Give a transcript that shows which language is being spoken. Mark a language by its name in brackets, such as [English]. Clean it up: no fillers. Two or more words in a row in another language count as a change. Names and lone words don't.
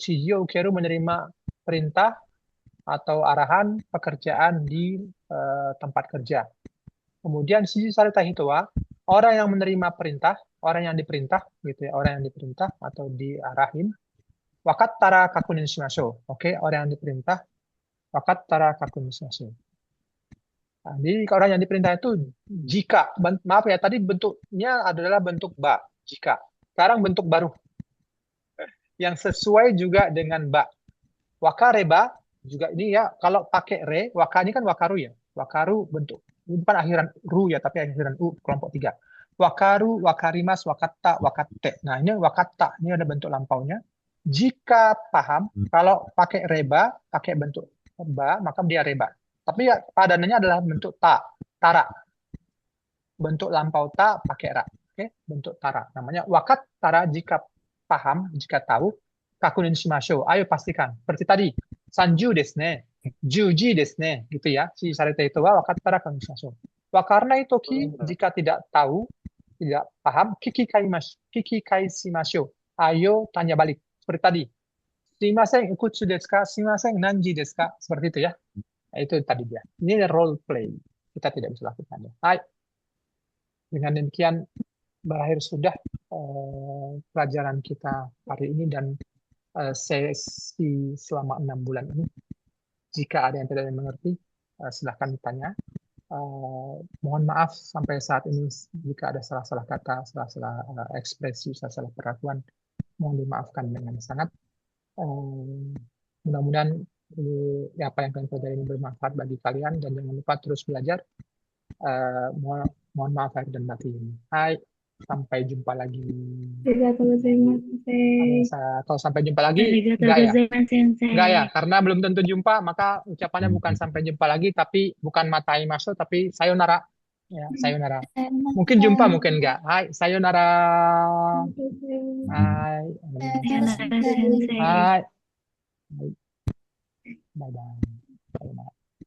[Japanese] 指示を受ける [Indonesian] menerima perintah atau arahan pekerjaan di tempat kerja. Kemudian [Japanese] 指示された人は [Indonesian] orang yang menerima perintah, orang yang diperintah gitu ya, orang yang diperintah atau diarahin. [Japanese] わかったら確認しましょう. [Indonesian] Oke, orang yang diperintah [Japanese] わかったら確認しましょう. [Indonesian] Nah, jadi orang yang diperintah itu jika, maaf ya, tadi bentuknya adalah bentuk ba, jika. Sekarang bentuk baru yang sesuai juga dengan ba. Wakareba juga ini ya, kalau pakai re, waka ini kan wakaru ya. Wakaru bentuk, ini bukan akhiran ru ya, tapi akhiran u, kelompok 3. [Japanese] 分かる、分かります、分かった、分かって. [Indonesian] Nah, ini wakatta, ini ada bentuk lampaunya. Jika paham, kalau pakai reba, pakai bentuk ba, maka dia reba. Tapi ya, padanannya adalah bentuk ta, tara. Bentuk lampau ta pakai ra. Oke, bentuk tara. Namanya [Japanese] わかったら [Indonesian] jika paham, jika tahu. [Japanese] 確認しましょう. [Indonesian] Ayo pastikan. Seperti tadi. [Japanese] 三十ですね. 十時ですね. [Indonesian] Gitu ya. [Japanese] 指示されて人はわかったら確認しましょう. わからないとき [Indonesian] jika tidak tahu, tidak paham, [Japanese] 聞き返しましょう. [Indonesian] Ayo tanya balik. Seperti tadi. [Japanese] すみません、いくつですか? すみません、何時ですか? [Indonesian] Seperti itu ya. Nah, itu tadi dia. Ini [English] role play. [Indonesian] Kita tidak bisa lakukannya. Hai. Dengan demikian berakhir sudah pelajaran kita hari ini dan sesi selama 6 bulan ini. Jika ada yang tidak mengerti, silahkan ditanya. Mohon maaf sampai saat ini jika ada salah-salah kata, salah-salah ekspresi, salah-salah perlakuan, mohon dimaafkan dengan sangat. Mudah-mudahan apa yang kalian pelajari ini bermanfaat bagi kalian dan jangan lupa terus belajar. Mohon maaf lahir dan batin. Hai, sampai jumpa lagi. [Japanese] ありがとうございます. [Indonesian] Kalau sampai jumpa lagi, Arigatou enggak ya? [Japanese] ございます、先生. [Indonesian] Enggak ya, karena belum tentu jumpa, maka ucapannya bukan sampai jumpa lagi, tapi bukan matai masuk, tapi sayonara. Ya, sayonara. Mungkin jumpa, mungkin enggak. [Japanese] はい、さようなら。はい. さようなら、先生. はい. Bye-bye. さようなら.